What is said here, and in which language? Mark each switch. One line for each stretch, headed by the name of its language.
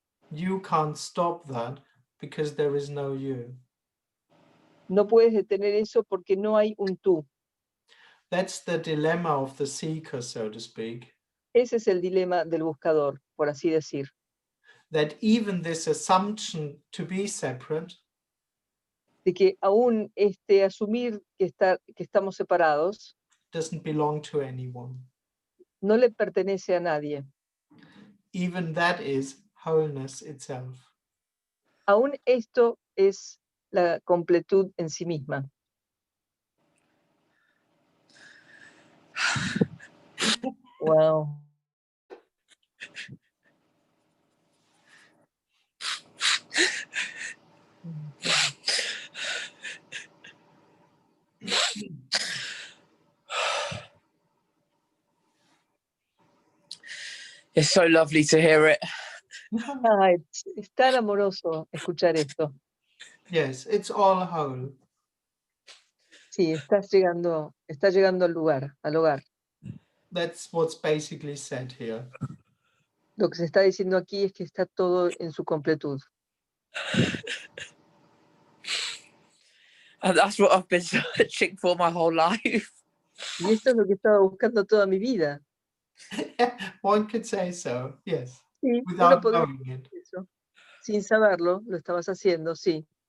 English: You can't stop that because there is no you.
Spanish: No puedes detener eso porque no hay un tú.
English: That's the dilemma of the seeker, so to speak.
Spanish: Ese es el dilema del buscador, por así decir.
English: That even this assumption to be separate
Spanish: De que aún asumir que estamos separados
English: doesn't belong to anyone.
Spanish: no le pertenece a nadie.
English: Even that is wholeness itself.
Spanish: Aún esto es la completud en sí misma.
English: Wow. It's so lovely to hear it.
Spanish: Ay, es tan amoroso escuchar esto.
English: Yes, it's all whole.
Spanish: Sí, está llegando al lugar, al hogar.
English: That's what's basically said here.
Spanish: Lo que se está diciendo aquí es que está todo en su completud.
English: And that's what I've been searching for my whole life.
Spanish: Y esto es lo que estaba buscando toda mi vida.
English: One could say so, yes.
Spanish: Sí,
English: Without
Spanish: uno podría
English: knowing it.
Spanish: decir eso. Sin saberlo, lo estabas haciendo, sí.